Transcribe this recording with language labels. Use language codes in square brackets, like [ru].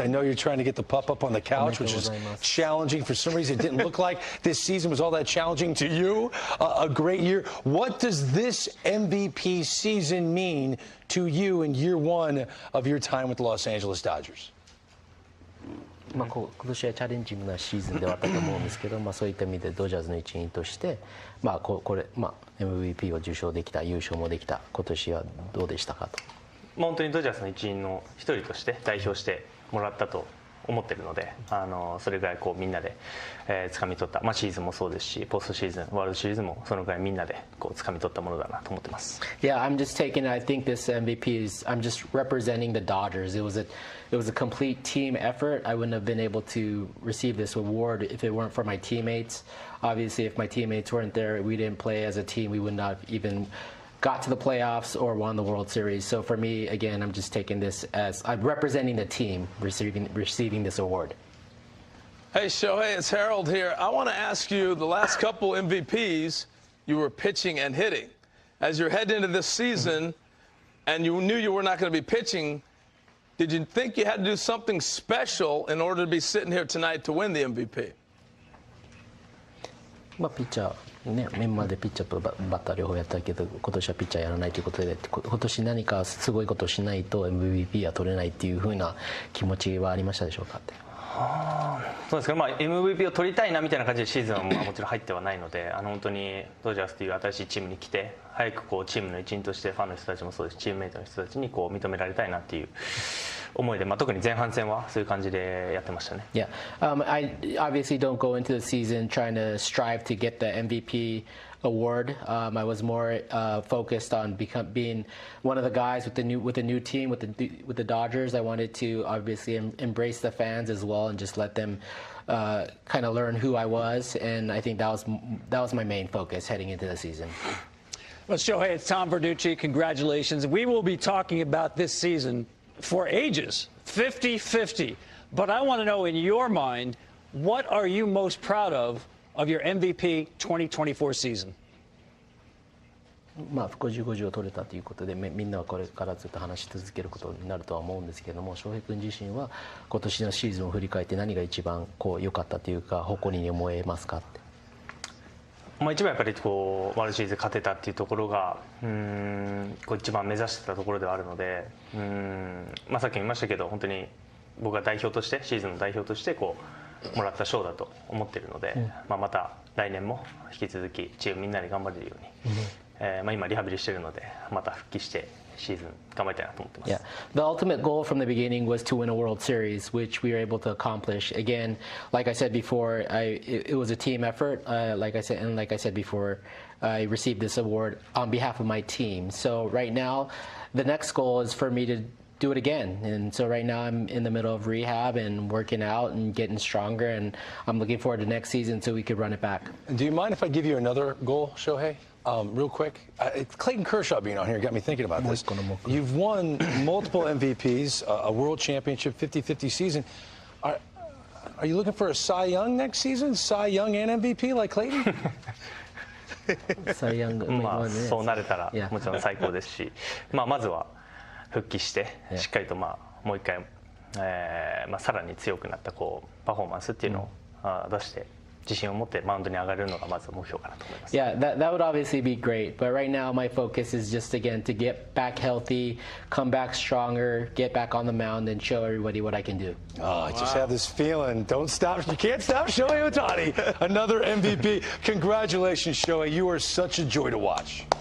[en] I know you're trying to get the pup up on the couch, which is challenging. For some reason, it didn't look like this season was all that challenging to you. A great year. What does this MVP season mean to you in year one of your time with the Los Angeles Dodgers? [ja] 今年はチャレンジングなシーズンではあったと思うんですけど、そういった意味でドジャースの一員として、MVP を受賞できた、優勝もできた、今年はどうでしたかと。本当にドジャースの一員の一人として代表してもらったと思ってるので、それぐらいみんなで掴み取った、シーズンもそうですし、ポストシーズン、ワールドシリーズもそのぐらいみんなで掴み取ったものだなと思ってます。 [en] Yeah, I'm just taking. I think this MVP is. I'm just representing the Dodgers. It was a complete team effort. I wouldn't have been able to receive this award if it weren't for my teammates. Obviously, if my teammates weren't there, we didn't play as a team, we would not even got to the playoffs or won the World Series. So for me, again, I'm just taking this as I'm representing the team receiving this award. Hey, Shohei, it's Harold here. I want to ask you, the last couple MVPs, you were pitching and hitting. As you're heading into this season and you knew you were not going to be pitching, did you think you had to do something special in order to be sitting here tonight to win the MVP? [ja] ピッチャーね、メンバーでピッチャーとバッター両方やったけど、今年はピッチャーやらないということで、今年何かすごいことをしないと MVP は取れないっていう風な気持ちはありましたでしょうかって。そうですか、MVP を取りたいなみたいな感じでシーズンはもちろん入ってはないので、本当にドジャースという新しいチームに来て、早くチームの一員としてファンの人たちもそうですし、チームメイトの人たちに認められたいなっていう思いで、特に前半戦はそういう感じでやってましたね。 [en] Yeah, I obviously don't go into the season trying to strive to get the MVP award. I was more focused on being one of the guys with the new team with the Dodgers. I wanted to obviously embrace the fans as well and just let them kind of learn who I was, and I think that was my main focus heading into the season. Well, Shohei, it's Tom Verducci. Congratulations. We will be talking about this season for ages, 50-50. But I want to know, in your mind, what are you most proud of your MVP 2024 season? [ja] 50-50を取れたということで、みんなはこれからずっと話し続けることになるとは思うんですけれども、翔平君自身は今年のシーズンを振り返って何が一番良かったというか、誇りに思えますかって。一番やっぱりワールドシリーズ勝てたっていうところが一番目指してたところではあるので、さっきも言いましたけど、本当に僕が代表としてシーズンの代表としてもらった賞だと思っているので、また来年も引き続きチームみんなで頑張れるように、今リハビリしているのでまた復帰してシーズン頑張りたいなと思ってます。 [en] Yeah, the ultimate goal from the beginning was to win a World Series, which we were able to accomplish. Again, like I said before, it was a team effort. Like I said before, I received this award on behalf of my team. So right now, the next goal is for me to do it again. And so right now I'm in the middle of rehab and working out and getting stronger, and I'm looking forward to next season so we could run it back. Do you mind if I give you another goal, Shohei? Real quick, Clayton Kershaw being on here got me thinking about this. You've won multiple MVPs, a world championship, 50-50 season. Are you looking for a Cy Young next season? Cy Young and MVP like Clayton? [ja] そうなれたらもちろん最高ですし、まずは復帰してしっかりともう一回、さらに強くなったパフォーマンスっていうのを出して。自信を持ってマウンドに上がれるのがまず目標かなと思います。 [en] Yeah, that would obviously be great, but right now my focus is just again to get back healthy, come back stronger, get back on the mound, and show everybody what I can do. Oh, I just have this feeling. Don't stop. You can't stop Shohei Ohtani. Another MVP. Congratulations, Shohei. You are such a joy to watch.